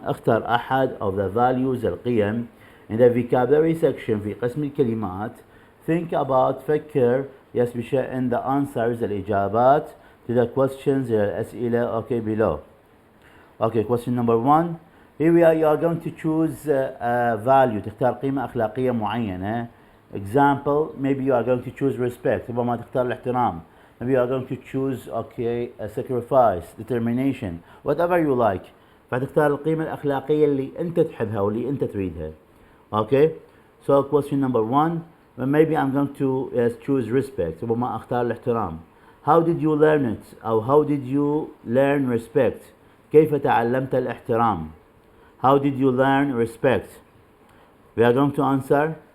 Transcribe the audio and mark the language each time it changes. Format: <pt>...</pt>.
<ar>اختر أحد</ar> <en>of the values</en> <ar>القيم.</ar> <en>In the vocabulary section</en> <ar>في قسم الكلمات.</ar> <en>Think about</en> <ar>فكر.</ar> <en>Yes, in the answers</en> <ar>الإجابات</ar> <en>to the questions</en> <ar>الأسئلة.</ar> <en>Okay, below. Okay, question number 1. Here we are. You are going to choose a value.</en> <ar>تختار قيمة أخلاقية معينة.</ar> <en>Example, maybe you are going to choose respect.</en> <ar>ربما تختار الاحترام.</ar> <en>Maybe you are going to choose a sacrifice, determination, whatever you like.</en> <ar>فتختار القيمة الأخلاقية اللي أنت تحبها واللي أنت تريدها.</ar> <en>Okay? So question number 1. Maybe I'm going to choose respect.</en> <ar>ربما أختار الاحترام.</ar> <en>How did you learn it? أو how did you learn respect?</en> <ar>كيف تعلمت الاحترام?</ar> <en>How did you learn respect? We are going to answer.</en>